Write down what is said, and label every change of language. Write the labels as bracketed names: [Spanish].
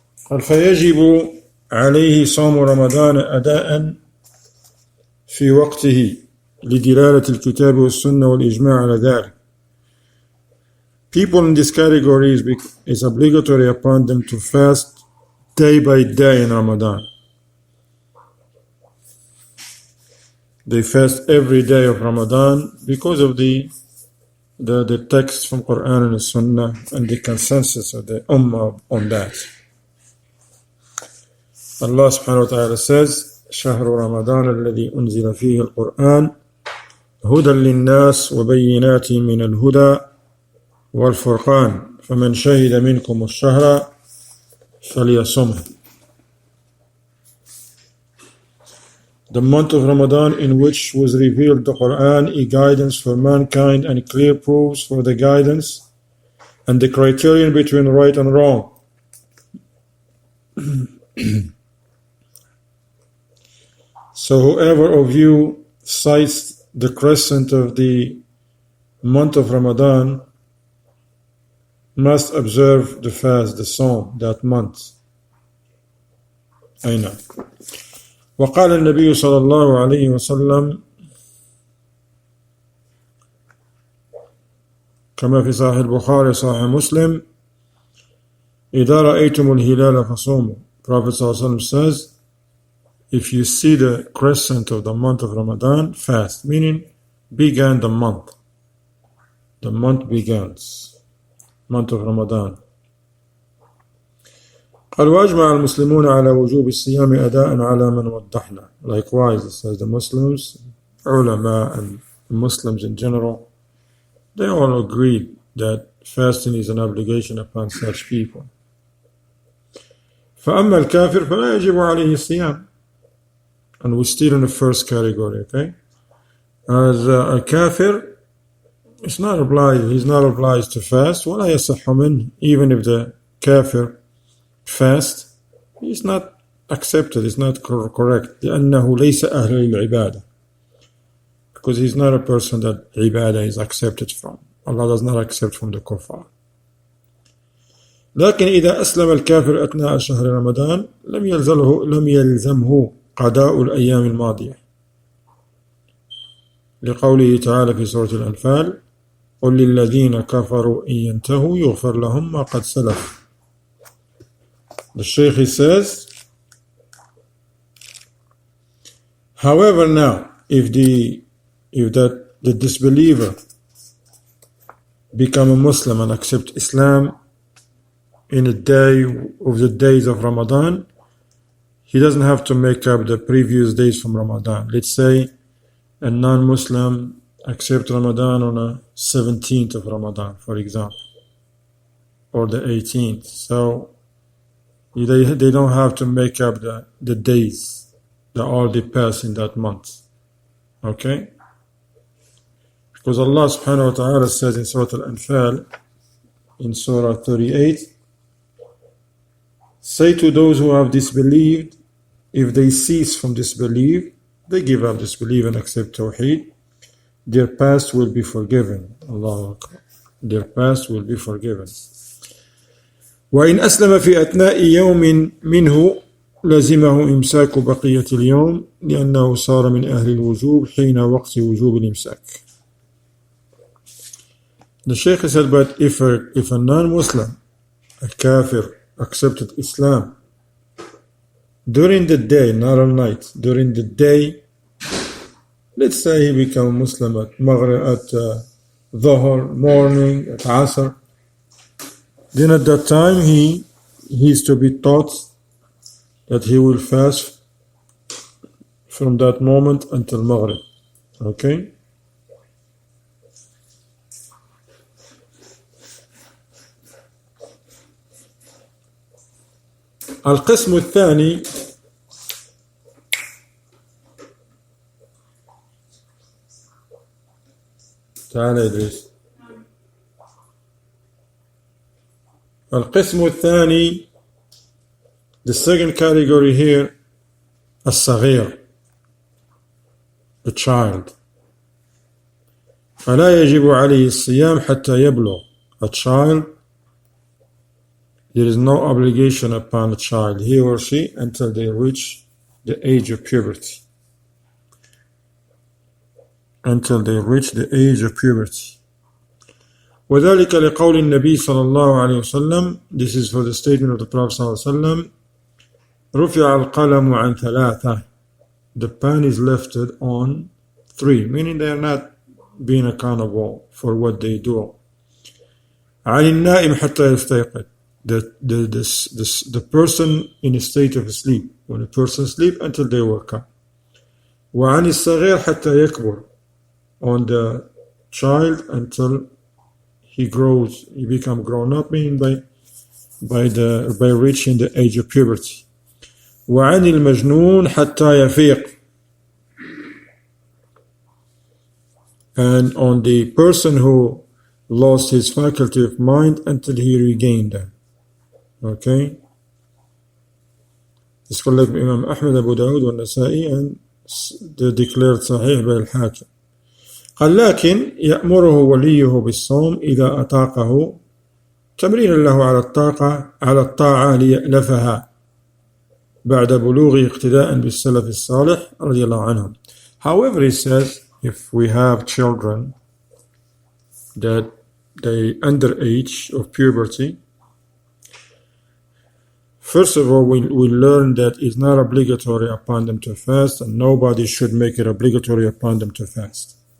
[Arabic] قال: فيجب عليه صوم رمضان أداء في وقته لدلالة الكتاب والسنة والإجماع على ذلك. [English] People in this category is obligatory upon them to fast day by day in Ramadan. They fast every day of Ramadan because of the text from Quran and the Sunnah and the consensus of the Ummah on that. Allah subhanahu wa ta'ala says, [Arabic] شهر رمضان الذي أنزل فيه القرآن هدى للناس وبينات من الهدى والفرقان فمن شهد منكم الشهر فليصمه. [English] The month of Ramadan in which was revealed the Quran, a guidance for mankind and clear proofs for the guidance and the criterion between right and wrong. So whoever of you sights the crescent of the month of Ramadan must observe the fast, the Sawm, that month. [Arabic] أين وقال النبي صلى الله عليه وسلم كما في صحيح البخاري صحيح مسلم إذا رأيتم الهلال فصوموا. [English] Prophet [Arabic] صلى الله عليه وسلم [English] says, if you see the crescent of the month of Ramadan, fast, meaning began the month. The month begins. Month of Ramadan. [Arabic] قال وأجمع المسلمون على وجوب الصيام أداء على من وضحنا. [English] Likewise, it says the Muslims, ulama and Muslims in general, they all agreed that fasting is an obligation upon such people. [Arabic] فأما الكافر فلا يجب عليه الصيام. [English] And we're still in the first category, okay? As a kafir, he's not obliged to fast. [Arabic] ولا يصح منه, [English] even if the kafir fast, he's not accepted, it's not correct. [Arabic] لأنه ليس أهل للعبادة. [English] Because he's not a person that ibadah is accepted from. Allah does not accept from the kuffar. [Arabic] لكن إذا أسلم الكافر أثناء شهر رمضان لم يلزمه قضاء الأيام الماضية. لقوله تعالى في سورة الأنفال قل للذين كفروا إن ينتهوا يغفر لهم ما قد سلف. [English] The Shaykh, he says, however, now, if the disbeliever become a Muslim and accept Islam in a day of the days of Ramadan, he doesn't have to make up the previous days from Ramadan. Let's say a non-Muslim accept Ramadan on the 17th of Ramadan, for example, or the 18th. So they don't have to make up the days that already passed in that month. Okay? Because Allah subhanahu wa ta'ala says in Surah Al-Anfal, in Surah 38, say to those who have disbelieved, if they cease from disbelief, they give up disbelief and accept Tawheed, their past will be forgiven. Allahu Akbar. Their past will be forgiven. [Arabic] وإن أسلم في أثناء يوم منه لزمه إمساك بقية اليوم لأنه صار من أهل الوجوب حين وقت وجوب الإمساك. [English] The Shaykh said, but if a non-Muslim, a kafir, accepted Islam during the day, not at night, during the day, let's say he became a Muslim at Maghrib, at Dhuhr, morning, at Asr, then at that time he is to be taught that he will fast from that moment until Maghrib. Okay? [Arabic] القسم الثاني تعال إدريس. القسم الثاني, [English] the second category here, [Arabic] الصغير, [English] the child. [Arabic] فلا يجب عليه الصيام حتى يبلغ. [English] A child, there is no obligation upon a child, he or she, until they reach the age of puberty. until they reach the age of puberty. [Arabic] وذلك لقول النبي صلى الله عليه وسلم. [English] This is for the statement of the Prophet [Arabic] صلى الله عليه وسلم. رفع القلم عن ثلاثة. [English] The pen is lifted on 3, meaning they are not being accountable for what they do. [Arabic] عن النائم حتى يستيقظ. [English] The person in a state of sleep, when a person sleep until they wake up. [Arabic] وعن الصغير حتى يكبر. [English] On the child until he grows, he become grown up, meaning by reaching the age of puberty. [Arabic] وعن المجنون حتى يفيق. [English] And on the person who lost his faculty of mind until he regained them. Okay? This collected by Imam Ahmad, Abu Dawud والنسائي, and they declared صحيح by الحاكم. [Arabic] قال لكن يأمره وليه بالصوم إذا أطاقه تمرينا له على الطاعة ليألفها بعد بلوغ اقتداء بالسلف الصالح رضي الله عنهم. [English] However, he says, if we have children that they under age of puberty, first of all, we learn that it's not obligatory upon them to fast, and nobody should make it obligatory upon them to fast.